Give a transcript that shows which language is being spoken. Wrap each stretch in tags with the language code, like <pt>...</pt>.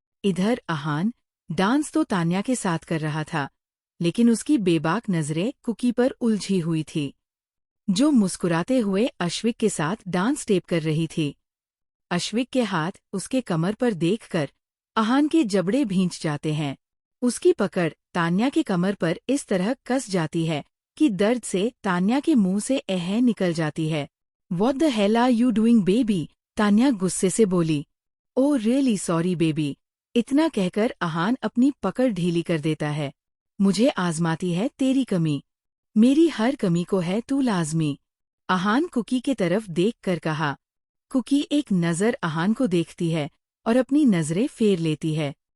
<hi>इधर आहान डांस तो तान्या के साथ कर रहा था, लेकिन उसकी बेबाक नजरें कुकी पर उलझी हुई थी, जो मुस्कुराते हुए अश्विक के साथ डांस स्टेप कर रही थी। अश्विक के हाथ उसके कमर पर देखकर आहान के जबड़े भींच जाते हैं। उसकी पकड़ तान्या के कमर पर इस तरह कस जाती है कि दर्द से तान्या के मुंह से एह निकल जाती है।</hi> <en>What the hell are you doing baby?</en> <hi>Tanya गुस्से से बोली।</hi> <en>Oh really sorry baby.</en> <hi>इतना कहकर आहान अपनी पकड़ ढीली कर देता है। मुझे आजमाती है तेरी कमी, मेरी हर कमी को है तू लाजमी। आहान कुकी के तरफ देख कर कहा। कुकी एक नज़र आहान को देखती है और अपनी नजरें फेर लेती है।</hi>